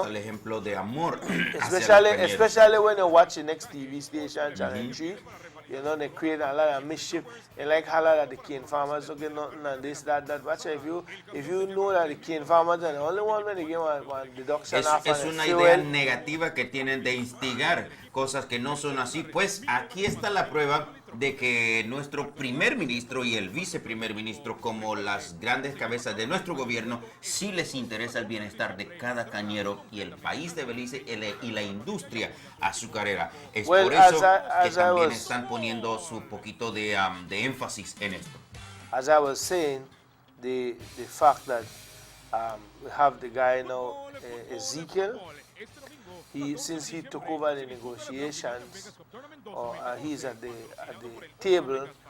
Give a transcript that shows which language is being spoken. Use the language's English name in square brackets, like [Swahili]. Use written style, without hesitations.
[Spanish] está el ejemplo de amor. [English] Especially when you watch the next TV station, Channel 3. You know, they create a lot of mischief. They like holler at the cane farmers don't get nothing and this, that. Watch if you know that the cane farmers are the only one when they get one deduction off [Spanish] Es una idea negativa que tienen de instigar cosas que no son así. Pues aquí está la prueba de que nuestro primer ministro y el viceprimer ministro, como las grandes cabezas de nuestro gobierno, sí les interesa el bienestar de cada cañero y el país de Belice y la industria azucarera. Es por eso que también están poniendo su poquito de énfasis en esto. [English] As I was saying, the fact that we have the guy now, Ezekiel, since he took over the negotiations, he's at the table.